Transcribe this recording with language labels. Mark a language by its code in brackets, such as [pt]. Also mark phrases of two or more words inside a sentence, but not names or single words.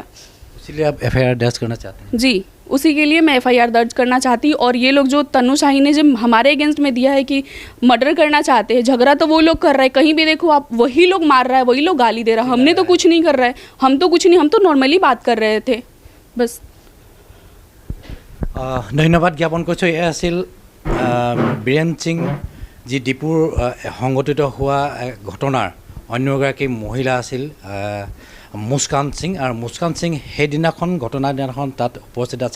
[hi] इसलिए आप FIR दर्ज करना चाहते हैं? जी, उसी के लिए मैं FIR दर्ज करना चाहती। और ये लोग जो तन्नू शाही ने जब हमारे अगेंस्ट में दिया है कि मर्डर करना चाहते हैं, झगड़ा तो वो लोग कर रहे हैं, कहीं भी देखो आप वही लोग मार रहा है, वही लोग गाली दे रहा है, हमने तो कुछ नहीं कर रहा है, हम तो कुछ नहीं, हम तो नॉर्मली बात कर रहे थे बस। [as] ধন্যবাদ জ্ঞাপন কৰিছোঁ। এয়া আছিল বীৰেন সিং, যি ডিপুৰ সংঘটিত হোৱা ঘটনাৰ অন্য এগৰাকী মহিলা আছিল মুস্কান সিং। আৰু মুস্কান সিং সেইদিনাখন ঘটনাৰ দিনাখন তাত উপস্থিত আছিল।